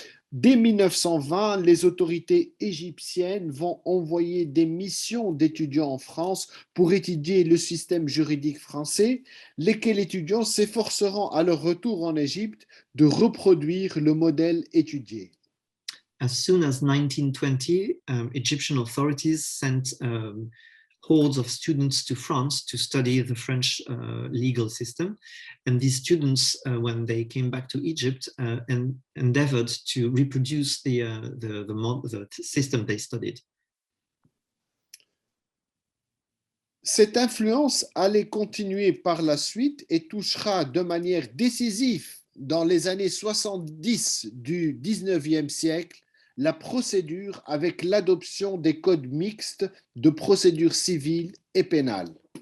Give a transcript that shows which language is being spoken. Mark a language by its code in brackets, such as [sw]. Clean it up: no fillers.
[fr] Dès 1920, les autorités égyptiennes vont envoyer des missions d'étudiants en France pour étudier le système juridique français, lesquels étudiants s'efforceront à leur retour en Égypte de reproduire le modèle étudié. [en] As soon as 1920, Egyptian authorities sent hordes of students to France to study the French legal system. And these students, when they came back to Egypt, endeavored to reproduce the system they studied. [fr] Cette influence allait continuer par la suite et touchera de manière décisive dans les années 70 du 19e siècle la procédure avec l'adoption des codes mixtes de procédure civile et pénale.